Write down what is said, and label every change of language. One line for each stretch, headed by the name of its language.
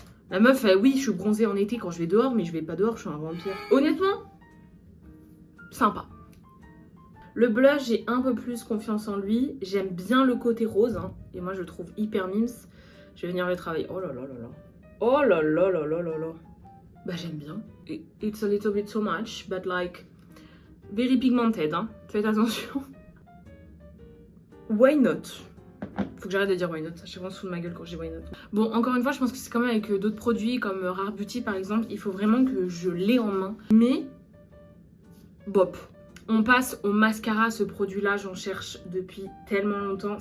French: La meuf, oui, je suis bronzée en été quand je vais dehors, mais je vais pas dehors, je suis un vampire. Honnêtement, sympa. Le blush, j'ai un peu plus confiance en lui. J'aime bien le côté rose, hein, et moi je le trouve hyper mimes. Je vais venir le travailler. Oh là là là là. Oh là là là là là là. Bah j'aime bien.
English: It's a little bit so much, but like very pigmented, hein.
French: Faites attention.
English: Why not?
French: Faut que j'arrête de dire why not, ça je vraiment sous ma gueule quand j'ai why not. Bon, encore une fois, je pense que c'est quand même avec d'autres produits comme Rare Beauty par exemple, il faut vraiment que je l'ai en main. Mais, bop. On passe au mascara, ce produit-là, j'en cherche depuis tellement longtemps.